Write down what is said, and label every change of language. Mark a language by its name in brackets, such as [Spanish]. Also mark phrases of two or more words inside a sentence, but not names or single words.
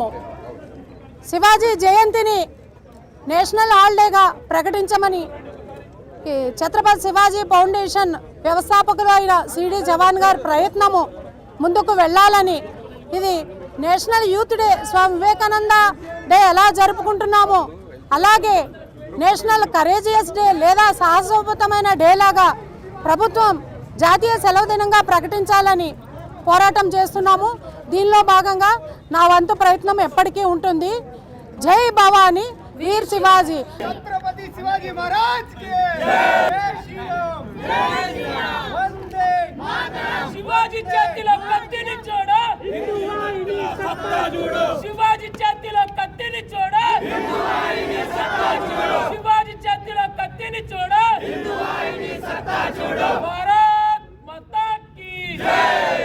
[Telugu] శివాజీ జయంతిని [English] national holiday [Telugu] ప్రకటించమని ఛత్రపతి శివాజీ ఫౌండేషన్ వ్యవస్థాపకులు అయిన సిడి జవాన్ గారి ప్రయత్నము ముందుకు వెళ్ళాలని, ఇది [English] national youth day, [Telugu] స్వామి వివేకానంద డే ఎలా జరుపుకుంటున్నామో అలాగే [English] national courageous day [Telugu] లేదా సాహసోపేతమైన డే లాగా ప్రభుత్వం జాతీయ సెలవు దినంగా ప్రకటించాలని పోరాటం చేస్తున్నాము. దీనిలో భాగంగా నా వంతు ప్రయత్నం ఎప్పటికీ ఉంటుంది. [Hindi] जय भवानी, वीर शिवाजी. छत्रपति शिवाजी महाराज के जय श्री राम, जय श्री राम, वंदे मातरम. [Telugu] शिवाजी చేతిలో కత్తిని చూడు, హిందువాహిని సత్తా చూడు. శివాజీ చేతిలో కత్తిని చూడు, హిందువాహిని సత్తా చూడు. శివాజీ చేతిలో కత్తిని చూడు, హిందువాహిని సత్తా చూడు. [Hindi] भारत माता की जय.